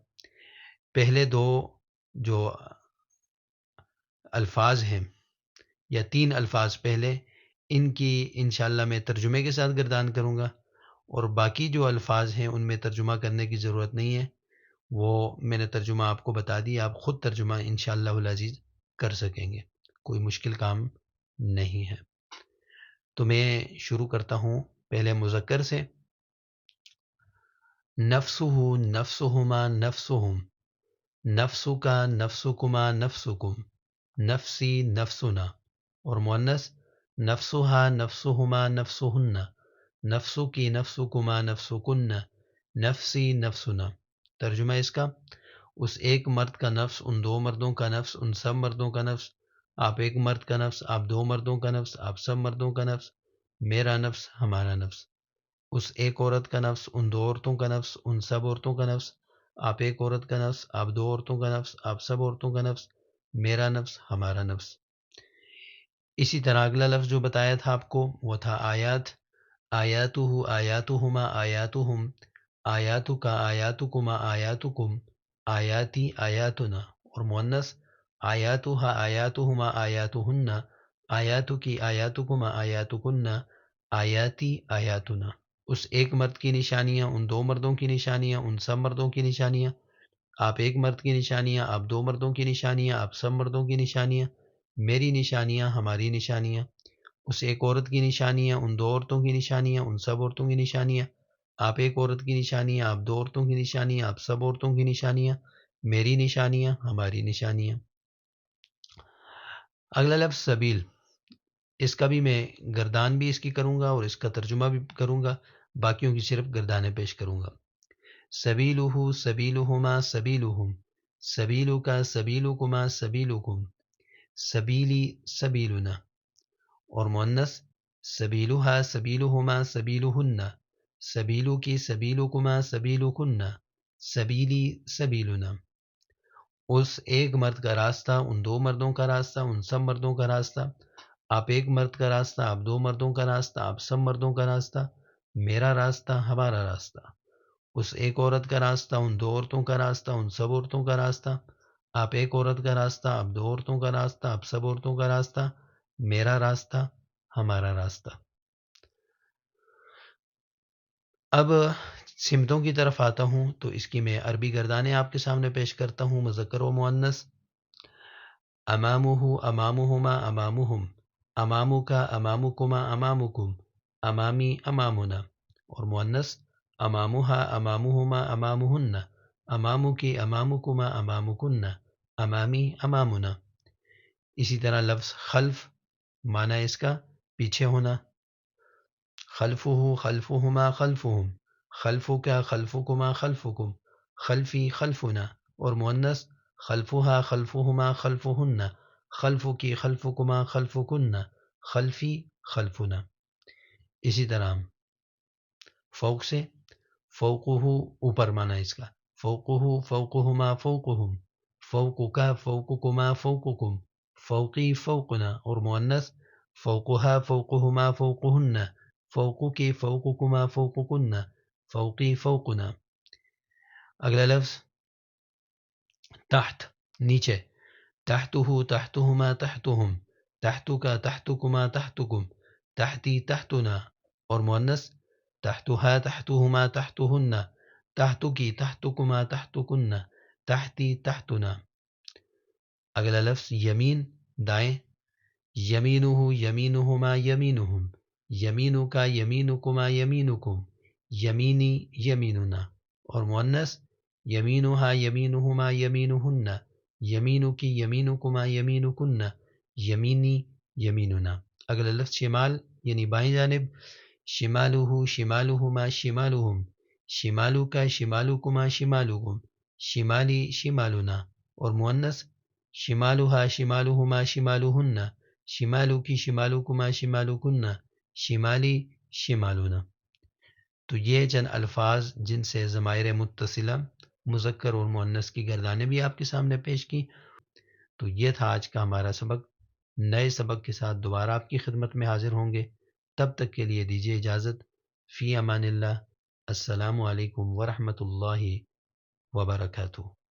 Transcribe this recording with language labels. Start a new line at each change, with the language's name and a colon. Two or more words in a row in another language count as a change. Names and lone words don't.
Urdu: پہلے 2 جو الفاظ ہیں یا 3 الفاظ پہلے، ان کی انشاءاللہ میں ترجمے کے ساتھ گردان کروں گا، اور باقی جو الفاظ ہیں ان میں ترجمہ کرنے کی ضرورت نہیں ہے، وہ میں نے ترجمہ آپ کو بتا دیا، آپ خود ترجمہ
Arabic: انشاءاللہ العزیز
Urdu: کر سکیں گے، کوئی مشکل کام نہیں ہے. تو میں شروع کرتا ہوں پہلے مذکر سے.
Arabic: نفسہ، نفسہما، نفسہم. نفسک نفسکما نفسکم، نفسی نفسنا،
Urdu: اور مؤنث
Arabic: نفسہا نفسہما نفسہن، نفسکی نفسکما نفسکن، نفسی نفسنا۔
Urdu: ترجمہ اس کا، اس ایک مرد کا نفس، ان دو مردوں کا نفس، ان سب مردوں کا نفس، آپ ایک مرد کا نفس، آپ دو مردوں کا نفس، آپ سب مردوں کا نفس، میرا نفس ہمارا نفس، اس ایک عورت کا نفس، ان دو عورتوں کا نفس، ان سب عورتوں کا نفس، آپ ایک عورت کا نفس، آپ دو عورتوں کا نفس، آپ سب عورتوں کا نفس، میرا نفس ہمارا نفس۔ اسی طرح اگلا لفظ جو بتایا تھا آپ کو وہ تھا آیات،
Arabic: آیاتہ آیاتہما آیاتہم، آیاتک آیاتکما آیاتکم، آیاتی آیاتنا،
Urdu: اور مؤنث
Arabic: آیاتہا آیاتہما آیاتہن، آیاتکی آیاتکما آیاتکن، آیاتی آیاتنا۔
Urdu: اس ایک مرد کی نشانیاں، ان دو مردوں کی نشانیاں، ان سب مردوں کی نشانیاں، آپ ایک مرد کی نشانیاں، آپ دو مردوں کی نشانیاں، آپ سب مردوں کی نشانیاں، میری نشانیاں ہماری نشانیاں، اس ایک عورت کی نشانیاں، ان دو عورتوں کی نشانیاں، ان سب عورتوں کی نشانیاں، آپ ایک عورت کی نشانیاں، آپ دو عورتوں کی نشانیاں، آپ سب عورتوں کی نشانیاں، میری نشانیاں ہماری نشانیاں۔ اگلا لفظ سبیل، اس کا بھی میں گردان بھی اس کی کروں گا اور اس کا ترجمہ بھی کروں گا، باقیوں کی صرف گردانیں پیش کروں گا۔
Arabic: سبیلہ سبیلہما سبیلہم، سبیلک سبیلکما سبیلکم، سبیلی سبیلنا،
Urdu: اور مؤنث
Arabic: سبیلہا سبیلہما سبیلہن، سبیلکی سبیلکما سبیلکن، سبیلی سبیلنا۔
Urdu: اس ایک مرد کا راستہ، ان دو مردوں کا راستہ، ان سب مردوں کا راستہ، آپ ایک مرد کا راستہ، آپ دو مردوں کا راستہ، آپ سب مردوں کا راستہ، میرا راستہ ہمارا راستہ۔ اس ایک عورت کا راستہ، ان دو عورتوں کا راستہ، ان سب عورتوں کا راستہ، آپ ایک عورت کا راستہ، آپ دو عورتوں کا راستہ، آپ سب عورتوں کا راستہ، میرا راستہ ہمارا راستہ۔ اب سمتوں کی طرف آتا ہوں تو اس کی میں عربی گردانیں آپ کے سامنے پیش کرتا ہوں، مذکر و مؤنث۔
Arabic: امامہ امامہما امامہم، امامک امامکما امامکم، امامی امامنا،
Urdu: اور مؤنث
Arabic: امامہا امامہما امامہن، امامکی امامکما امامکن، امامی امامنا۔
Urdu: اسی طرح لفظ خلف، معنی اس کا پیچھے ہونا،
Arabic: خلفہ خلفہما خلفہم، خلفک خلفکما خلفکم، خلفی خلفنا،
Urdu: اور مؤنث
Arabic: خلفہا خلفہما خلفہن، خلفکی خلفکما خلفکن، خلفی خلفنا۔
Urdu: اسی طرح فوق سے، فوقہ اوپر معنی اس کا،
Arabic: فوقہ فوقہما فوقہم، فوقک فوقکما فوقکم، فوقی فوقنا،
Urdu: اور مؤنث
Arabic: فوقہا فوقہما فوقہن، فوقکی فوقکما فوقکن، فوقی فوقنا۔
Urdu: اگلا لفظ تحت، نیچے،
Arabic: تحتہ تحتہما تحتہم، تحتک تحتکما تحتکم، تحتی تحتنا،
Urdu: اور مؤنث
Arabic: تحتہا تحتہما تحتہن، تحتکی تحتکما تحتکن، تحتی تحتنا۔
Urdu: اگلا لفظ یمین، دائیں،
Arabic: یمینہ یمینہما یمینہم، یمینک یمینکما یمینکم، یمینی یمیننا،
Urdu: اور مؤنث
Arabic: یمینہا یمینہما یمینہن، یمینکی یمینکما یمینکن، یمینی یمیننا۔
Urdu: اگلا لفظ شمال یعنی بائیں جانب،
Arabic: شمالہ شمالہما شمالہم، شمالک شمالکما شمالکم، شمالی شمالنا،
Urdu: اور مؤنث
Arabic: شمالہا شمالہما شمالہن، شمالکی شمالکما شمالکن، شمالی شمالنا۔
Urdu: تو یہ چند الفاظ جن سے ضمائر متصلہ مذکر اور مؤنث کی گردانیں بھی آپ کے سامنے پیش کی۔ تو یہ تھا آج کا ہمارا سبق۔ نئے سبق کے ساتھ دوبارہ آپ کی خدمت میں حاضر ہوں گے، تب تک کے لیے دیجیے اجازت،
Arabic: فی امان اللہ، السلام علیکم ورحمۃ اللہ وبرکاتہ۔